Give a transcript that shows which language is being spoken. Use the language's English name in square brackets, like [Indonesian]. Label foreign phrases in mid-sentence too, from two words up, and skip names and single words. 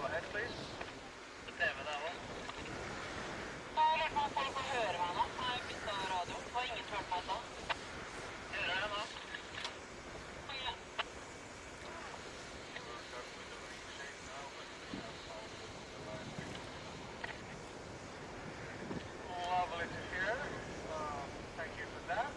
[English] please. [Norwegian] På TV der også. Jeg har lært meg at folk kan høre meg nå. Jeg har byttet radio. Har ingen hørt meg da. Hører jeg nå? Ja. [English] We're done with the reshape now, but that's all good with the last thing. Lovely to hear. Thank you for that.